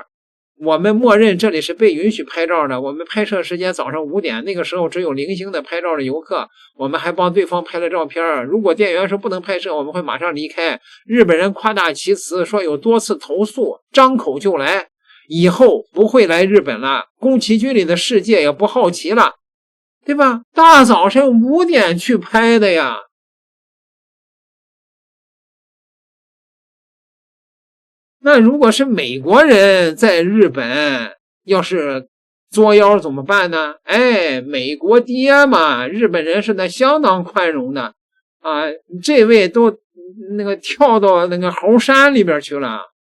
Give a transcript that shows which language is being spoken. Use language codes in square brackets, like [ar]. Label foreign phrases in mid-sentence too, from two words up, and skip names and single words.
[zh] 我們默認這裡是被允許拍照的，我們拍攝時間早上5點，那個時候只有零星的拍照的遊客，我們還幫對方拍了照片。如果店員說不能拍攝，我們會馬上離開。日本人誇大其詞，說有多次投訴，張口就來，以後不會來日本了，宮崎駿裡的世界也不好奇了，對吧？大早晨5點去拍的呀。那如果是美國人在日本要是作妖怎麼辦呢？美國爹嘛，日本人是那相當寬容的這位都那個跳到那個猴山裡邊去了。